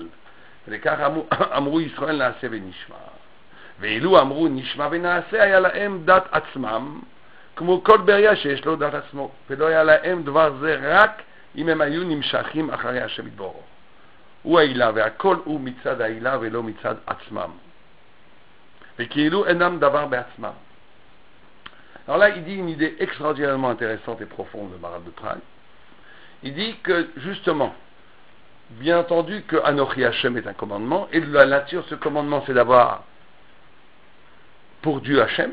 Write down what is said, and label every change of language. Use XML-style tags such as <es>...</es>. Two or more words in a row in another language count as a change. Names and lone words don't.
<he>ולכך אמרו ישראל נעשה ונשמע. ואילו אמרו נשמע ונעשה, היה להם דת עצמם, כמו כל בריה שיש לו דת עצמו, ולא היה להם דבר זה רק אם הם היו נמשכים אחרי השם יתברך. הוא העילה, והכל הוא מצד העילה ולא מצד עצמם. וכאילו אינם דבר בעצמם.</he> <fr>Alors là, il dit une idée extraordinairement intéressante et profonde de Maharal de Prague. Il dit que, justement, bien entendu que</fr> <he>אנכי השם</he> <fr>est un commandement, et de la nature, ce commandement, c'est d'avoir pour Dieu Hashem.</fr>